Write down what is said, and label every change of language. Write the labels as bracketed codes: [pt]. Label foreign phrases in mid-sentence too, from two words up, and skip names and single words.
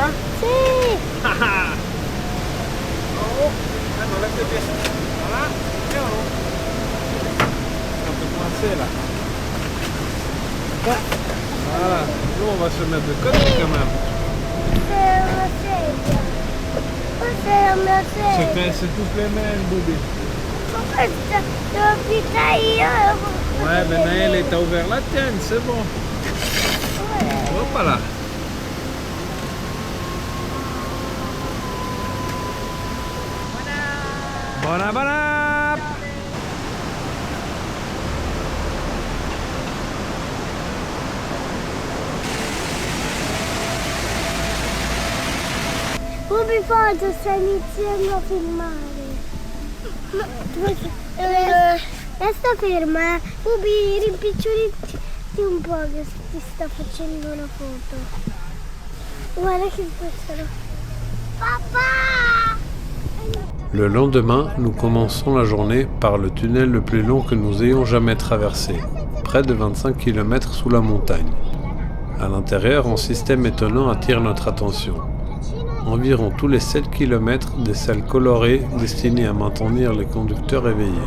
[it] Sì. [fr] Oh, on lève les pieds. Voilà, et en haut. Un peu coincé là. Voilà, nous on va se mettre de côté quand même. [it] C'est una sedia. Questa è una sedia. [fr] C'est tous les mêmes, Bobby. [it] Ma questa l'ho vista io. [fr] Ouais, ben Naël, t'as ouvert la tienne, c'est bon. Hop là. [it] Bona bona. Bubi foto, sta iniziando a filmare. Resta ferma. Bubi, rimpiccioliti un po' che ti sta facendo una foto. Guarda che passano. Papà! [fr] Le lendemain, nous commençons la journée par le tunnel le plus long que nous ayons jamais traversé, près de 25 km sous la montagne. À l'intérieur, un système étonnant attire notre attention. Environ tous les 7 km, des salles colorées destinées à maintenir les conducteurs éveillés.